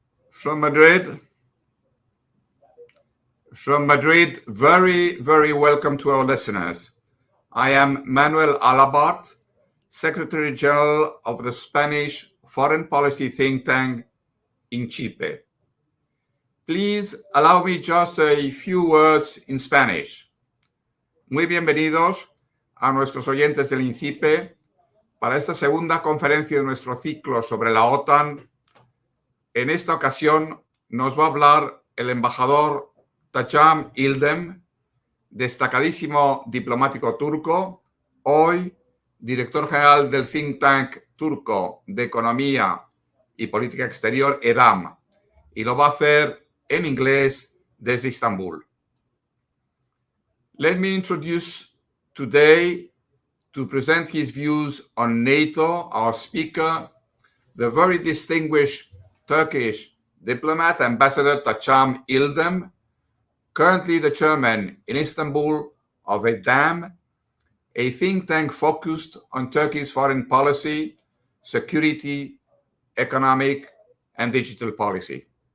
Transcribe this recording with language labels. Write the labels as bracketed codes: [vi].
[en] From Madrid, very, very welcome to our listeners. I am Manuel Alabart, Secretary General of the Spanish foreign policy think tank INCIPE. Please allow me just a few words in Spanish. [es] Muy bienvenidos a nuestros oyentes del INCIPE para esta segunda conferencia de nuestro ciclo sobre la OTAN. En esta ocasión nos va a hablar el embajador Tacan Ildem, destacadísimo diplomático turco, hoy director general del think tank turco de Economía y Política Exterior, EDAM, y lo va a hacer en inglés desde Estambul. [en] Let me introduce today to present his views on NATO, our speaker, the very distinguished Turkish diplomat, Ambassador Tacan Ildem, currently the chairman in Istanbul of EDAM, a think tank focused on Turkey's foreign policy, security, economic, and digital policy.